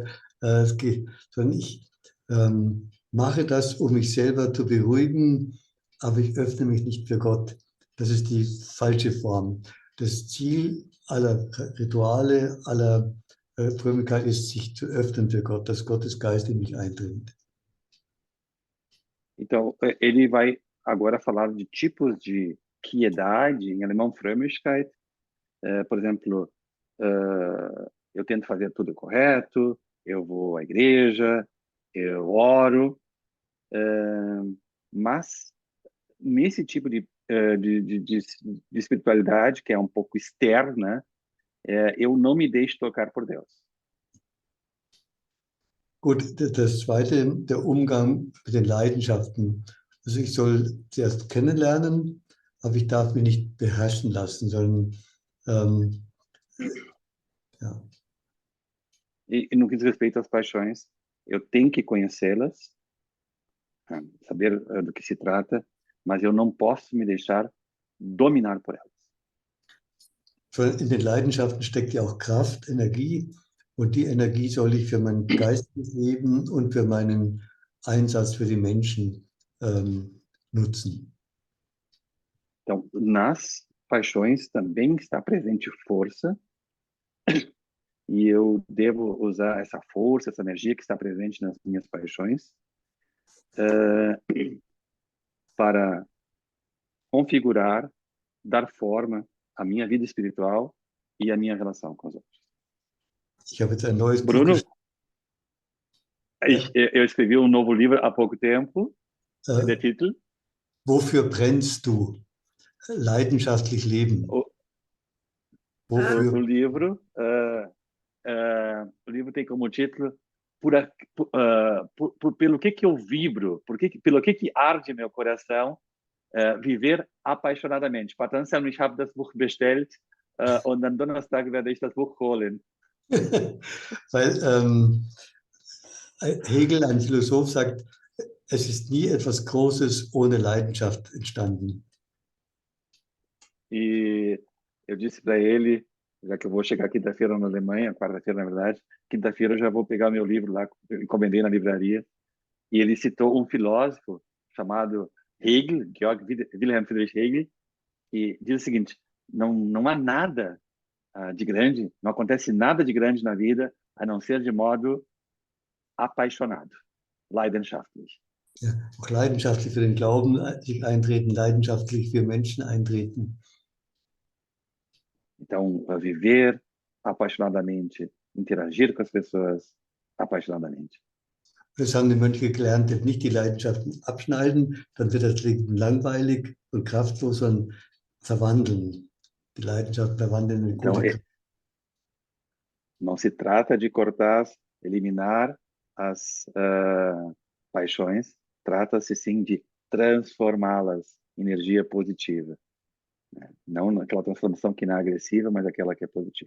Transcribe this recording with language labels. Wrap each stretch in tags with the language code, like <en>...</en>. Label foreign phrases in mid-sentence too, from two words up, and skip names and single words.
<de>Also sondern ich mache das, um mich selber zu beruhigen, aber ich öffne mich nicht für Gott. Das ist die falsche Form. Das Ziel aller Rituale, aller Frömmigkeit ist, sich zu öffnen für Gott, dass Gottes Geist in mich eindringt.</de> <pt>Então, ele vai agora falar de tipos de piedade, em alemão Frömmigkeit. Por exemplo, eu tento fazer tudo correto, eu vou à igreja, eu oro, mas nesse tipo de espiritualidade, que é um pouco externa, eu não me deixo tocar por Deus.</pt> <de>Gut, das Zweite, der Umgang mit den Leidenschaften. Also ich soll zuerst kennenlernen, aber ich darf mich nicht beherrschen lassen, sondern ja.</de> <pt>E no que diz respeito às paixões, eu tenho que conhecê-las, saber do que se trata, mas eu não posso me deixar dominar por elas.</pt> <de>In den Leidenschaften steckt ja auch Kraft, Energie. Und die Energie soll ich für mein geistiges Leben und für meinen Einsatz für die Menschen nutzen.</de> <pt>Então, nas paixões também está presente força, e eu devo usar essa força, essa energia que está presente nas minhas paixões para configurar, dar forma à minha vida espiritual e à minha relação com os outros.</pt> <de>Ich habe jetzt ein neues Bruno, Buch</de> <pt>eu escrevi um novo livro há pouco tempo,</pt> <de>der Titel. Wofür brennst du? Leidenschaftlich leben.</de> <pt>O livro tem como título pelo que eu vibro, pelo que arde meu coração, viver apaixonadamente.</pt> <de>Patanselm, ich habe das Buch bestellt und am Donnerstag werde ich das Buch holen. Weil Hegel, ein Philosoph, sagt, es ist nie etwas Großes ohne Leidenschaft entstanden.</de> <pt>E eu disse para ele, já que eu vou chegar quinta-feira na Alemanha, quarta-feira, na verdade, quinta-feira eu já vou pegar meu livro lá, encomendei na livraria, e ele citou um filósofo chamado Hegel, Georg Wilhelm Friedrich Hegel, que diz o seguinte: não há nada de grande, não acontece nada de grande na vida, a não ser de modo apaixonado,</pt> <de>leidenschaftlich. Ja, auch leidenschaftlich für den Glauben sich eintreten, leidenschaftlich für Menschen eintreten.</de> <pt>Então, viver apaixonadamente, interagir com as pessoas apaixonadamente.</pt> <de>Das haben die Mönche gelernt, nicht die Leidenschaften abschneiden, dann wird das Leben langweilig und kraftlos, sondern verwandeln. Die Leidenschaft verwandeln in gute Kraft.</de> <pt>Não se trata de cortar, eliminar as paixões, trata-se sim de transformá-las em energia positiva. Não aquela transformação que não é agressiva, mas aquela que é positiva.</pt>